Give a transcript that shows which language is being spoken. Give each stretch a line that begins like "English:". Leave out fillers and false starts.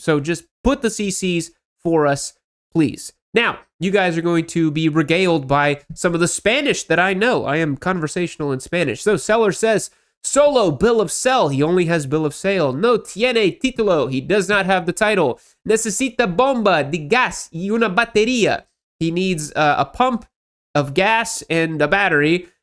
English: So just put the CCs for us, please. Now, you guys are going to be regaled by some of the Spanish that I know. I am conversational in Spanish. So, seller says, solo bill of sale. He only has bill of sale.
Spanish: No tiene título.
English: He does not have the title.
Spanish: Necesita bomba de gas y una batería.
English: He needs a pump of gas and a battery.